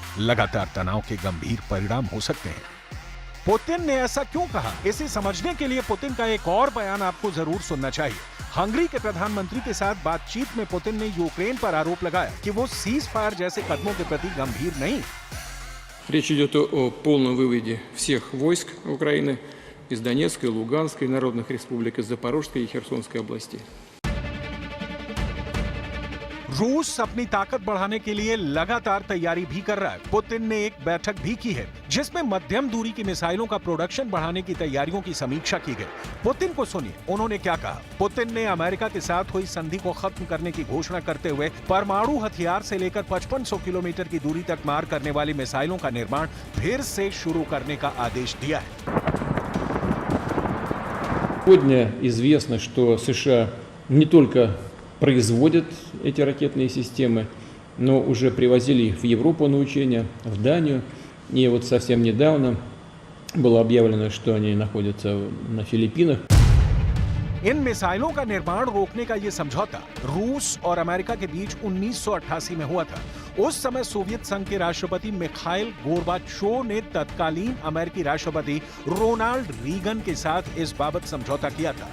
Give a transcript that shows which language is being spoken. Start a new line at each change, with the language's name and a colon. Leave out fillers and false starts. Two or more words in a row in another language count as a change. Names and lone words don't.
Hindi: लगातार तनाव के गंभीर परिणाम हो सकते हैं। पुतिन ने ऐसा क्यों कहा, इसे समझने के लिए पुतिन का एक और बयान आपको जरूर सुनना चाहिए। हंगरी के प्रधानमंत्री के साथ बातचीत में पुतिन ने यूक्रेन पर आरोप लगाया कि वो
English: cease fire
Hindi: जैसे कदमों के प्रति गंभीर नहीं।
Russian: Речь идет о полном выводе всех войск Украины из Донецкой, Луганской, народных республик, из Запорожской и Херсонской областей.
Hindi: रूस अपनी ताकत बढ़ाने के लिए लगातार तैयारी भी कर रहा है। पुतिन ने एक बैठक भी की है जिसमें मध्यम दूरी की मिसाइलों का प्रोडक्शन बढ़ाने की तैयारियों की समीक्षा की गई। पुतिन को सुनिए, उन्होंने क्या कहा। पुतिन ने अमेरिका के साथ हुई संधि को खत्म करने की घोषणा करते हुए परमाणु हथियार से लेकर 5500 किलोमीटर की दूरी तक मार करने वाली मिसाइलों का निर्माण फिर से शुरू करने का आदेश दिया है।
Russian: Сегодня известно, что США не только производят эти ракетные системы, но уже привозили их в Европу на учения, в Данию. И вот совсем недавно было объявлено, что они находятся на Филиппинах.
Hindi: इन मिसाइलों का निर्माण रोकने का यह समझौता रूस और अमेरिका के बीच 1988 में हुआ था। उस समय सोवियत संघ के राष्ट्रपति मिखाइल गोर्बाचोव ने तत्कालीन अमेरिकी राष्ट्रपति रोनाल्ड रीगन के साथ इस बाबत समझौता किया था।